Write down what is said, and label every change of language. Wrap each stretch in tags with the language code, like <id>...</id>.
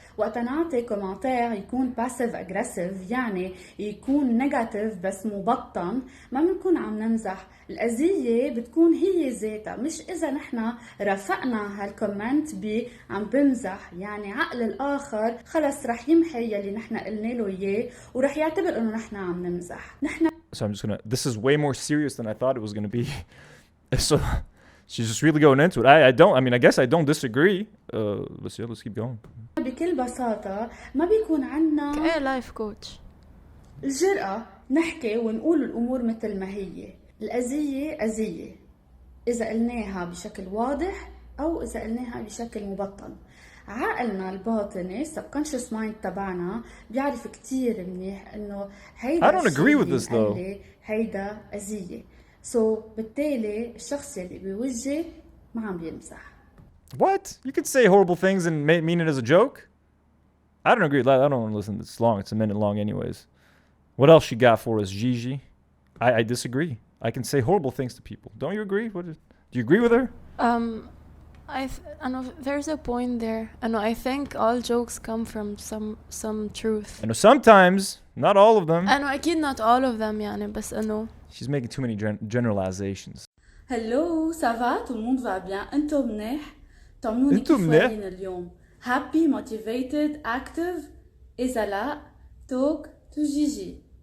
<ar>وقت نعطي كومنتير يكون باسيف اجريسيف يعني يكون نيجاتيف بس مبطن ما بنكون عم نمزح. الأذية بتكون هي ذاتها، مش إذا نحن رافقنا هالكومنت عم بمزح. يعني عقل الآخر خلص رح يمحي يلي نحن قلنا له إياه ورح يعتبر إنه نحن عم نمزح.</ar> <en>So I'm just gonna. This is way more serious than I thought it was gonna be. So she's just really going into it. I don't. I mean, I guess I don't disagree. Let's keep going.</en> <ar>بكل بساطة ما بيكون عنا كأي لايف كوتش الجرأة نحكي ونقول الأمور مثل ما هي. الأذية أذية إذا قلناها بشكل واضح أو إذا قلناها بشكل مبطن. عقلنا الباطني</ar> <en>subconscious mind</en> <ar>تبعنا بيعرف كتير منيح إنه هيدا</ar> <en>I don't agree with this though.</en> <ar>هيدا أذية. بالتالي الشخص اللي بيوجه ما عم بيمزح.</ar> <en>What? You could say horrible things and mean it as a joke? I don't agree. I don't want to listen. It's long. It's a minute long anyways. What else she got for us, Jiji? I disagree. I can say horrible things to people. Don't you agree? Do you agree with her? I know there's a point there. I know I think all jokes come from some truth. I know sometimes, not all of them. I know</en> <ar>أكيد</ar> <en>not all of them</en> <ar>يعني بس إنه.</ar> <en>She's making too many generalizations.</en> <fr>Hello, ça va? Tout le monde va bien?</fr> <ar>أنتو منيح؟ طمنوني كيف واقعين اليوم؟</ar> <en>Happy, motivated, active?</en> <ar>إذا لا</ar> <en>talk to Jiji.</en>